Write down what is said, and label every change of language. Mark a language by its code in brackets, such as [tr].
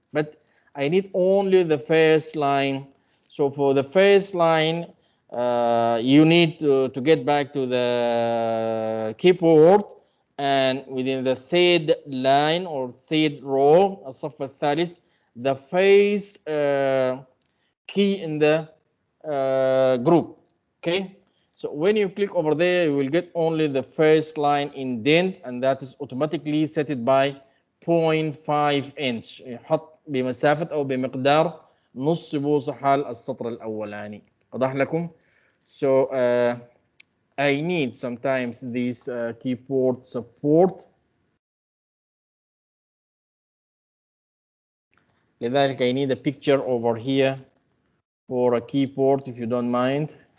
[en] But I need only the first line. So for the first line, you need to get back to the keyboard, and within the third line or third row, [ar] الصف الثالث, [en] the first key in the group. Okay. So when you click over there, you will get only the first line indent, and that is automatically set it by 0.5 inch. [ar] يحط بمسافة أو بمقدار نص بوصة حال السطر الأولاني. واضح لكم؟ [en] So I need sometimes this keyboard support. لذلك I need a picture over here for a keyboard, if you don't mind.